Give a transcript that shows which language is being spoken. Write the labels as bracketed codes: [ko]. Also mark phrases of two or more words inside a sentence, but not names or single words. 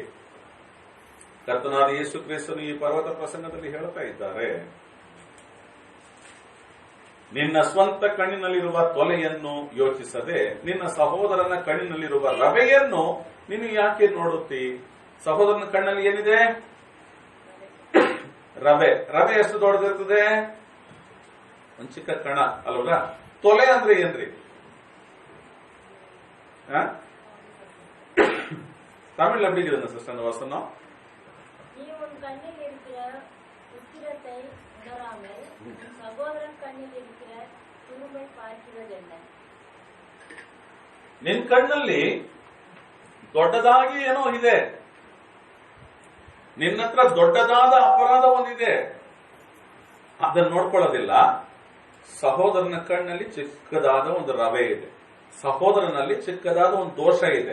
[kn] ಕರ್ತನಾದ ಯೇಸು ಕ್ರಿಸ್ತನು ಈ ಪರ್ವತ ಪ್ರಸಂಗದಲ್ಲಿ ಹೇಳ್ತಾ ಇದ್ದಾರೆ, ನಿನ್ನ ಸ್ವಂತ ಕಣ್ಣಿನಲ್ಲಿರುವ ತೊಲೆಯನ್ನು ಯೋಚಿಸದೆ ನಿನ್ನ ಸಹೋದರನ ಕಣ್ಣಿನಲ್ಲಿರುವ ರವೆಯನ್ನು ನೀನು ಯಾಕೆ ನೋಡುತ್ತಿ? ಸಹೋದರನ ಕಣ್ಣಲ್ಲಿ ಏನಿದೆ? ರವೆ. ರವೆ ಎಷ್ಟು ದೊಡ್ಡದಿರ್ತದೆ? ಒಂದು ಚಿಕ್ಕ ಕಣ ಅಲ್ವಲ್ಲ. ತೊಲೆ ಅಂದ್ರೆ ಏನ್ರಿ? [ta] தமிழ்ல எப்படி இருக்குதுங்க சிஸ்டர் அந்த வசனம்? நீ உன் கண்ணில் இருக்கிற உக்கிரத்தை உணராமல் உன் சகோதரன் கண்ணில் இருக்கிற துரும்பை பார்க்கிறதென்ன? [kn] ನಿನ್ ಕಣ್ಣಲ್ಲಿ ದೊಡ್ಡದಾಗಿ ಏನೋ ಇದೆ, ನಿನ್ನ ಹತ್ರ ದೊಡ್ಡದಾದ ಅಪರಾಧ ಒಂದಿದೆ, ಅದನ್ನು ನೋಡ್ಕೊಳ್ಳೋದಿಲ್ಲ. ಸಹೋದರನ ಕಣ್ಣಲ್ಲಿ ಚಿಕ್ಕದಾದ ಒಂದು ರವೆ ಇದೆ, ಸಹೋದರನಲ್ಲಿ ಚಿಕ್ಕದಾದ ಒಂದು ದೋಷ ಇದೆ.